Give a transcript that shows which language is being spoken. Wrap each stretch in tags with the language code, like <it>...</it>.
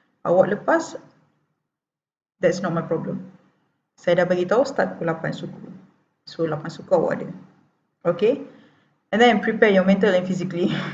<ms>Awak lepas,</ms> <en>that's not my problem.</en> <ms>Saya dah bagi tahu start pukul 8 suku. So 8 suku awak ada. Okay?</ms> <en>And then prepare your mental and physically.</en>